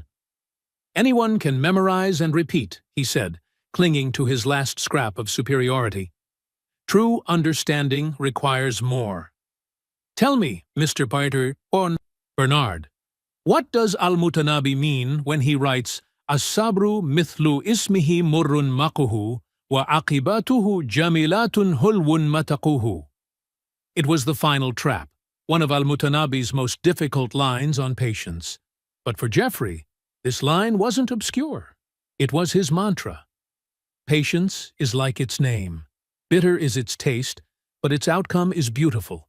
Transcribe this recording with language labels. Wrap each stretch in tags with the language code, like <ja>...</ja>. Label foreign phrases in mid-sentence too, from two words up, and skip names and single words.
<en>Anyone can memorize and repeat, he said, clinging to his last scrap of superiority. True understanding requires more. Tell me, Mr. Bernard, what does Al-Mutanabi mean when he writes,</en> <ar>الصبر مثل اسمه مر مذاقه وعاقبته جميلة حلو مذاقه?</ar> <en>It was the final trap, one of Al-Mutanabi's most difficult lines on patience. But for Jeffrey, this line wasn't obscure. It was his mantra. Patience is like its name. Bitter is its taste, but its outcome is beautiful.</en>